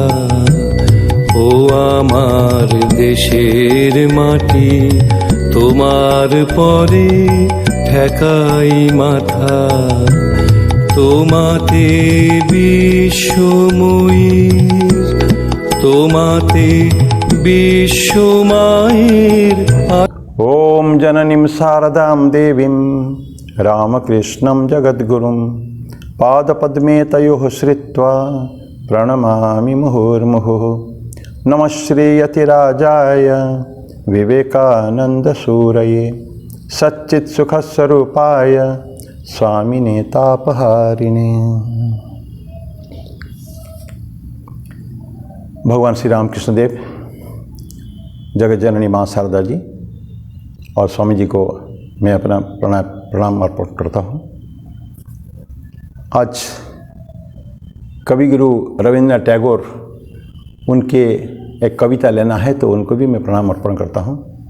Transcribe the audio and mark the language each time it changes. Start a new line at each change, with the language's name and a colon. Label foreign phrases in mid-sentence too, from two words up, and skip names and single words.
Bangla: ও আমার দেশের মাটি তোমার পরে ঠেকাই মাথা। তোমাতে বিশ্বময়ীর, তোমাতে বিশ্বমায়ের।
Sanskrit: ओम जननीं शारदां देवीं रामकृष्णं जगद्गुरुं पादपद्मे तयोः श्रित्वा प्रणमामि मुहुर्मुहुः। नमः श्रीयतिराजाय विवेकानन्दसूरये सच्चित्सुखस्वरूपाय स्वामिने तापहारिणे।
Hindi: भगवान श्री रामकृष्ण देव, जगत जननी माँ शारदा जी और स्वामी जी को मैं अपना प्रणाम अर्पण करता हूँ। आज कवि गुरु रविंद्रनाथ टैगोर, उनके एक कविता लेना है तो उनको भी मैं प्रणाम अर्पण करता हूँ।